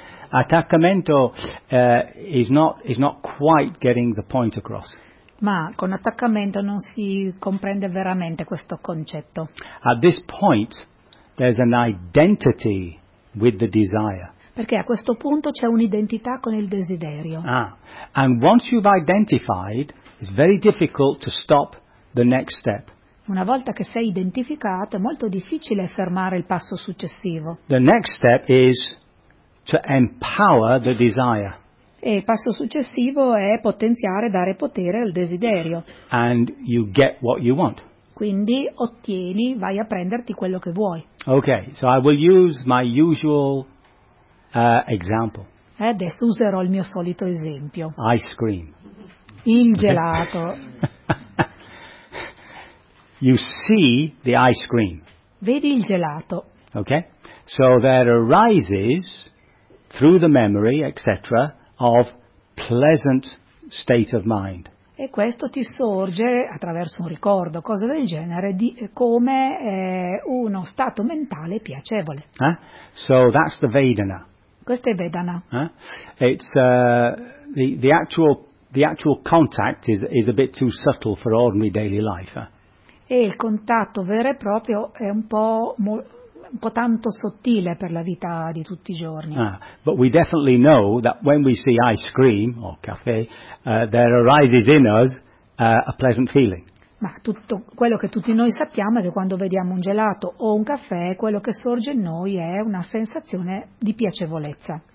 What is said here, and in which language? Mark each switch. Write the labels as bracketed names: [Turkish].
[English] Attaccamento is not quite getting the point across. [Italian] Ma con attaccamento non si comprende veramente questo concetto. [English] At this point there's an identity with the desire. [Italian] Perché a questo punto c'è un'identità con il desiderio. Ah. [English] And once you've identified, it's very difficult to stop the next step. [Italian] Una volta che sei identificato, è molto difficile fermare il passo successivo. [English] The next step is to empower the desire. [Italian] E il passo successivo è potenziare, dare potere al desiderio. [English] And you get what you want. [Italian] Quindi ottieni, vai a prenderti quello che vuoi. [English] Okay, so I will use my usual example. [Italian] Adesso userò il mio solito esempio. [English] Ice cream. [Italian] Il gelato. [English] You see the ice cream. [Italian] Vedi il gelato. [English] Okay? So there arises through the memory, etc., of pleasant state of mind. [Italian] E questo ti sorge attraverso un ricordo, cose del genere, di come uno stato mentale piacevole. [English] So that's the Vedana. [Italian] Questa è Vedana. [English] The actual contact is a bit too subtle for ordinary daily life. [Italian] E il contatto vero e proprio è un po' tanto sottile per la vita di tutti i giorni. [English] But we definitely know that when we see ice cream or caffè, there arises in us a pleasant feeling. [Italian] Ma tutto quello che tutti noi sappiamo è che quando vediamo un gelato o un caffè, quello che sorge in noi è una sensazione di piacevolezza.